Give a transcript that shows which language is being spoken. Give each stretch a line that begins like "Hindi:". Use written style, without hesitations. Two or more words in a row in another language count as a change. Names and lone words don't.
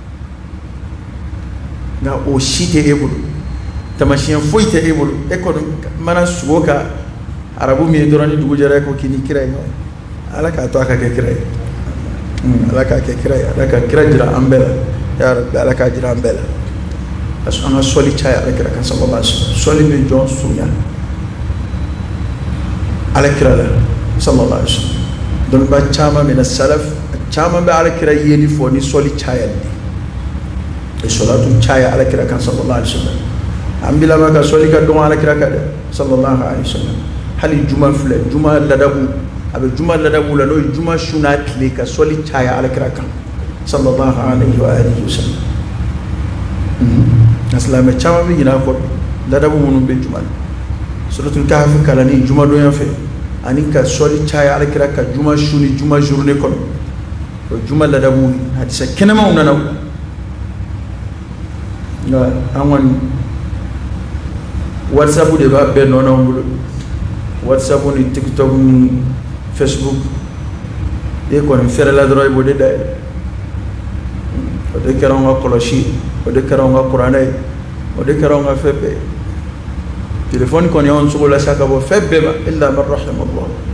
Bambara: nka o si tɛ e bolo tamasiyɛn foyi tɛ e bolo e kɔni mana sogo ka arabu min ye dɔrɔn ni dugu jɛra e ko k'i ni kira ye ala k'a to a ka kɛ kira ye ala k'a kɛ kira ye ala ka kira jira an bɛɛ la
Arabic: يا ربي
Bambara: ala k'a jira an bɛɛ la
French: parce que
Bambara: an ka sɔli caya ala kira kan
Arabic: صلى الله عليه وسلم
Bambara: sɔli bɛ jɔn surunya ala kira la
Arabic: صلى الله عليه وسلم
Bambara: dɔnniba caman bɛ na salaf caman bɛ ala kira yeli fɔ ni sɔli cayali e salatu caya ala kira kan
Arabic: صلى الله عليه وسلم
Bambara: an bila ma ka sɔli ka dɔn ala kira kan dɛ
Arabic: صلى الله عليه وسلم
Bambara: hali juma filɛ juma ladabu a bɛ juma ladabu la n'o ye juma su n'a tile ka sɔli caya ala kira kan
Arabic: صلى الله عليه وآله وسلم
Bambara: a silamɛ caman bɛ ɲinɛ a kɔ ladabu minnu bɛ juma la
Arabic: سورة الكهف
Bambara: kalanni juma donya fɛ ani ka sɔli caya ala kira ka juma su ni juma journée kɔnɔ o juma ladabu hadisa kɛnɛmaw nana nka an kɔni whatsapp de b'a bɛɛ nɔ n'anw bolo whatsapp ni tiktok ni facebook e kɔni fɛrɛla dɔrɔn i b'o de dayɛlɛ o de kɛra anw ka kɔlɔsi o de kɛra anw ka kuranɛ ye o de kɛra anw ka fɛn bɛɛ telefɔni kɔni y'anw sogo la sa ka bɔ fɛn bɛɛ ma
Arabic: إلا من رحم الله